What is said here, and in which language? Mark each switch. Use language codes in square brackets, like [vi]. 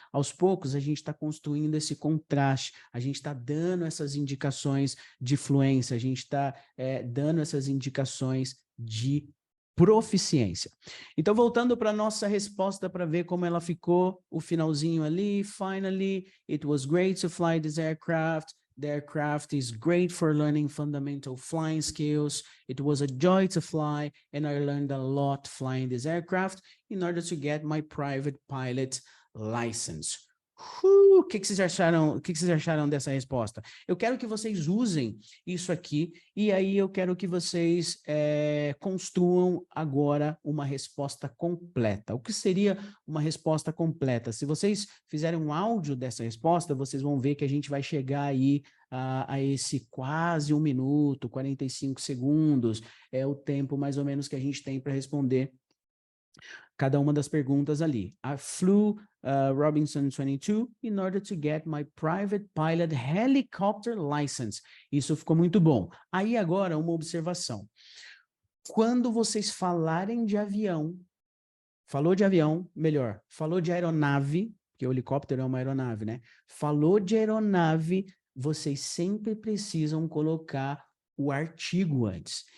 [pt] Aos poucos, a gente está construindo esse contraste. A gente está dando essas indicações de fluência. A gente está dando essas indicações de proficiência. Então, voltando para a nossa resposta para ver como ela ficou, o finalzinho ali. [en] Finally, it was great to fly this aircraft. The aircraft is great for learning fundamental flying skills. It was a joy to fly, and I learned a lot flying this aircraft in order to get my private pilot license. [pt] O que vocês acharam? O que vocês acharam dessa resposta? Eu quero que vocês usem isso aqui e aí eu quero que vocês construam agora uma resposta completa. O que seria uma resposta completa? Se vocês fizerem um áudio dessa resposta, vocês vão ver que a gente vai chegar aí a esse quase 1 minuto, 45 segundos, é o tempo mais ou menos que a gente tem para responder cada uma das perguntas ali. [en] I flew Robinson 22 in order to get my private pilot helicopter license. [pt] Isso ficou muito bom. Aí agora uma observação. Quando vocês falarem de avião, falou de avião, melhor, falou de aeronave, porque o helicóptero é uma aeronave, né? Falou de aeronave, vocês sempre precisam colocar o artigo antes.